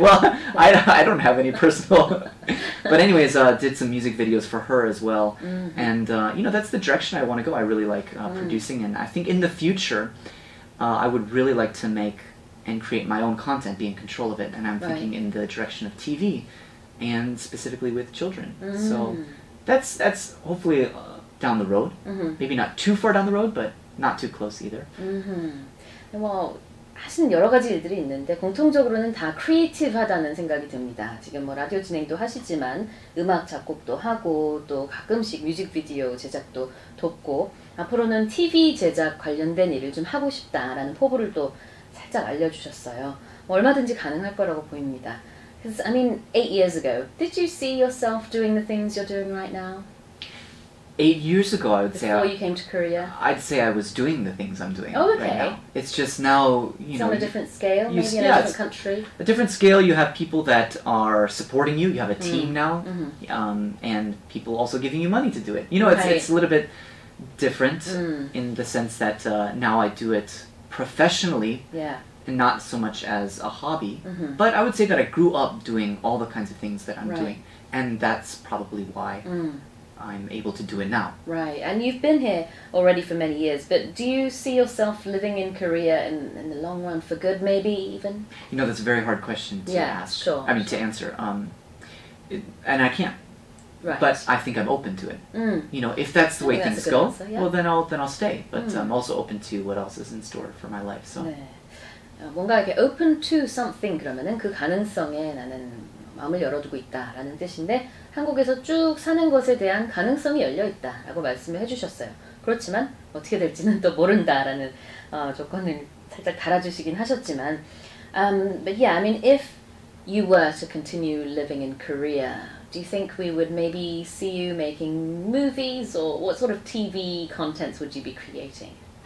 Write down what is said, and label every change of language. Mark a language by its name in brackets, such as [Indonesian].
[English] Well, I don't have any personal, but anyways, did some music videos for her as well, and that's the direction I want to go. I really like producing, and I think in the future, I would really like to make and create my own content, be in control of it, and I'm thinking in the direction of TV, and specifically with children. So that's hopefully down the road. Maybe not too far down the road, but not too close either. [Korean] 뭐 하신 여러 가지 일들이 있는데 공통적으로는 다 크리에이티브하다는 생각이 듭니다. 지금 뭐 라디오 진행도 하시지만 음악 작곡도 하고 또 가끔씩 뮤직비디오 제작도 돕고 앞으로는 TV 제작 관련된 일을 좀 하고 싶다라는 포부를 또 살짝 알려주셨어요. 뭐 얼마든지 가능할 거라고 보입니다. [English] Because 8 years ago, did you see yourself doing the things you're doing right now? 8 years ago, I would say. Before you came to Korea? I'd say I was doing the things I'm doing Oh, okay. right now. It's just now, It's on a different scale, maybe in a different country. A different scale. You have people that are supporting you. You have a team now, and people also giving you money to do it. It's a little bit different in the sense that now I do it professionally. Yeah. And not so much as a hobby, but I would say that I grew up doing all the kinds of things that I'm doing, and that's probably why I'm able to do it now. Right, and you've been here already for many years, but do you see yourself living in Korea in the long run for good, maybe even? That's a very hard question to ask. Sure. To answer. And I can't. Right. But I think I'm open to it. If that's the way things go, answer, yeah. well then I'll stay. But I'm also open to what else is in store for my life. So. [Korean] 네. 뭔가 이렇게 [English] open to something [Korean] 그러면은 그 가능성에 나는 마음을 열어두고 있다라는 뜻인데 한국에서 쭉 사는 것에 대한 가능성이 열려 있다라고 말씀을 해주셨어요. 그렇지만 어떻게 될지는 또 모른다라는 조건을 살짝 달아주시긴 하셨지만, [English] but yeah, if you were to continue living in Korea, do you think we would maybe see you making movies, or what sort of TV contents would you be creating?